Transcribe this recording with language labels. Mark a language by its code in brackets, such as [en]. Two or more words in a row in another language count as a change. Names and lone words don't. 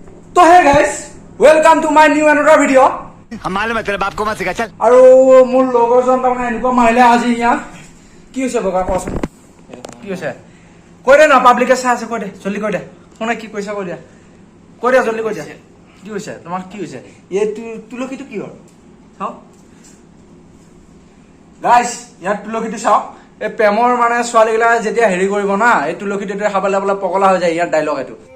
[hi] तो है [en] guys, welcome to my new another video. [hi] हम मालूम है तेरे बाप को मत सिखा चल। [as] আৰু মোৰ লগৰজন তাৰমানে এনেকুৱা মাৰিলে আজি ইয়াত কি হৈছে বগা কোৱাচোন কি হৈছে কৈ দে না পাব্লিকে চাই আছে কৈ দে জলদি কৈ দে শুনে কি কৈছা কৈ দে জলদি কৈ দে কি হৈছে তোমাক কি হৈছে এই তুলসীটো কি হ'ল চাও গাইস ইয়াত তুলসীটো চাও এই প্ৰেমৰ মানে ছোৱালীগিলা যেতিয়া হেৰি কৰিব না এই তুলসীটো খাবলৈ খাবলৈ পগলা হৈ যায় ইয়াৰ ডায়লগ এইটো